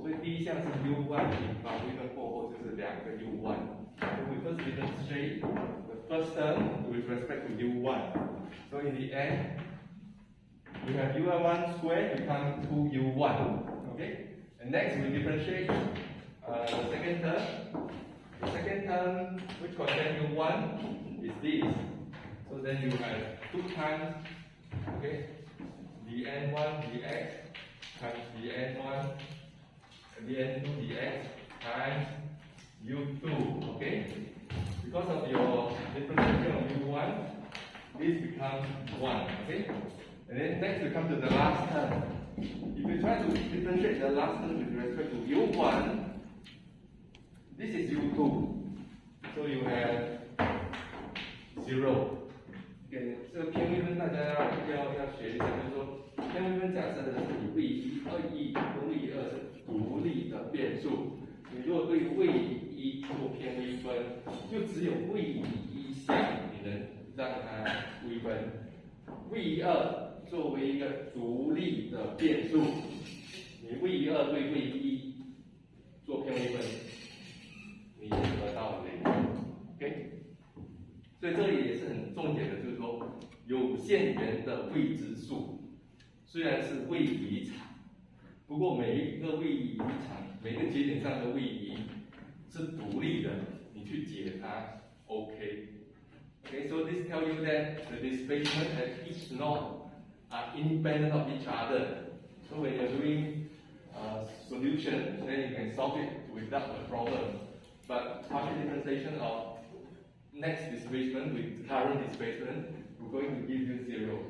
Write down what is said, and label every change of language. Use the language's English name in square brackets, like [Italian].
[Chinese] 所以第一项是 U1 把微分过后就是两个 U1。 [English] So we first demonstrate the first term with respect to U1. So in the end, we have U1 squared become 2U1. Okay? And next we differentiate the second term. The second term which contains U1 is this. So then you have 2 times, okay, dn1 dx times dn1 dn2 dx times u2, okay? Because of your differentiation of u1, this becomes 1, okay? And then next we come to the last term. If you try to differentiate the last term with respect to u1, this is u2. So you have 0. [Chinese] Okay, 这个偏微分大家要学一下，就是说偏微分假设的是你位移1跟位移2是独立的变数。你如果对位移1做偏微分，就只有位移1项你能让它微分，位移2作为一个独立的变数，你位移2对位移1做偏微分，你得到0。 OK。所以这里也是很重点的，就是说有限元的未知数虽然是位移场，不过每一个位移场，每个节点上的位移是独立的，你去解它 OK。 [English] Okay, so this tells you that the displacement at each node are independent of each other. So when you're doing solution, then you can solve it without a problem. But partial differentiation of next displacement with current displacement, we're going to give you 0.